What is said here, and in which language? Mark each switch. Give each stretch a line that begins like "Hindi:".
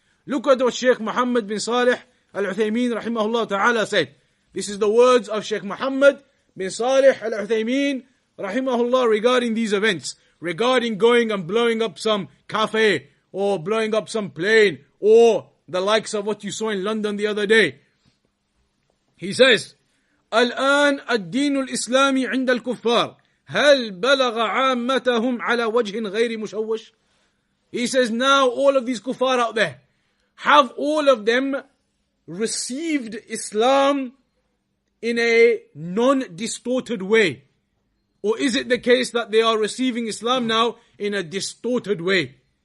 English: Look at what Sheikh Muhammad bin Salih al-Uthaymeen rahimahullah ta'ala said. This is the words of Sheikh Muhammad bin Salih al-Uthaymeen rahimahullah regarding these events, regarding going and blowing up some cafe or blowing up some plane or the likes of what you saw in London the other day. He says,
Arabic: الآن الدين الإسلامي عند الكفار هل بلغ عامتهم على وجه غير مشوش?
English: He says, now all of these kuffar out there, have all of them received Islam in a non-distorted way? Or is it the case that they are receiving Islam now in a distorted way?